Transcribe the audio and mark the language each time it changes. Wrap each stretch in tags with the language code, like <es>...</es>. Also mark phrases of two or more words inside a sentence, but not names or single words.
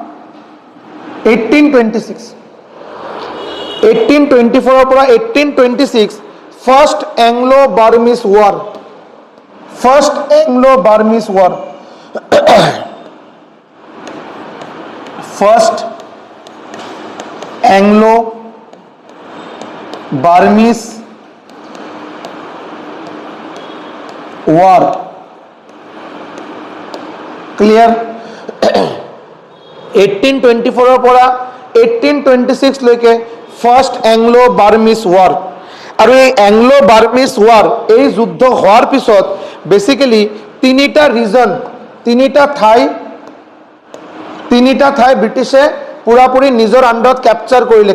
<as>1826, 1824 পৰা 1826 फर्स्ट एंग्लो बर्मीज वॉर, फर्स्ट एंग्लो बर्मीज वॉर, फर्स्ट एंग्लो बर्मीज वॉर। क्लियर? 1824 পৰা 1826 লৈকে ফাৰ্ষ্ট এংলো বাৰ্মিজ ৱাৰ। আৰু এই এংলো বাৰ্মিজ ৱাৰ, এই যুদ্ধ হোৱাৰ পিছত বেসিক্যালি তিনিটা ৰিজন, তিনিটা ঠাই ব্ৰিটিছে পুৰাপুৰি নিজৰ আণ্ডাৰত কেপচাৰ কৰিলে।</as>